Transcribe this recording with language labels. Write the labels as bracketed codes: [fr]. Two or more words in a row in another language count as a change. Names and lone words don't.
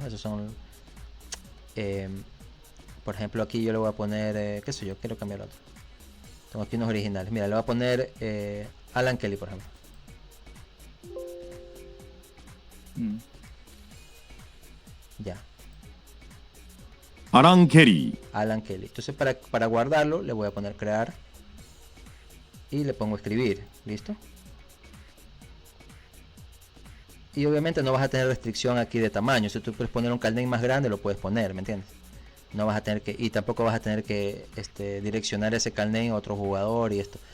[es] Esos son, por ejemplo, aquí yo le voy a poner, qué sé yo, quiero cambiar otro. Tengo aquí unos originales. Mira, le voy a poner Alan Kelly, por ejemplo. Mm. Ya, アラン・ケリー Alan Kelly. Entonces para guardarlo le voy a poner crear y le pongo escribir. ¿Listo? Y obviamente no vas a tener restricción aquí de tamaño. Si tú quieres poner un carnet más grande, lo puedes poner, ¿me entiendes? No vas a tener que, y tampoco vas a tener que direccionar ese carnet a otro jugador y esto.